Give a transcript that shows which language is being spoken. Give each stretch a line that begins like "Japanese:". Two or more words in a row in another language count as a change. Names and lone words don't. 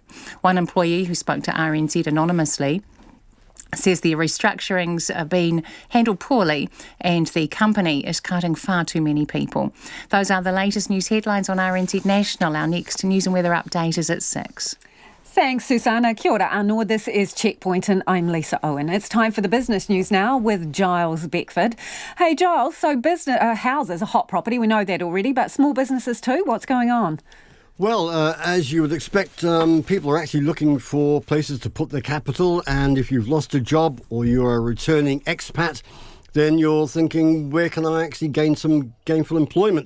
English: One employee who spoke to RNZ anonymously says the restructurings are being handled poorly and the company is cutting far too many people. Those are the latest news headlines on RNZ National. Our next news and weather update is at 6. Thanks, Susanna.
Māori: Kia ora anō.
English: This is Checkpoint and I'm Lisa Owen. It's time for the business news now with Giles Beckford. Hey, Giles, so houses are hot property. We know that already, but small businesses too? What's going on? Well, as you would expect, people are actually looking for places to put their capital, and if you've lost a job or you're a returning expat, then you're thinking, where can I actually gain some gainful employment?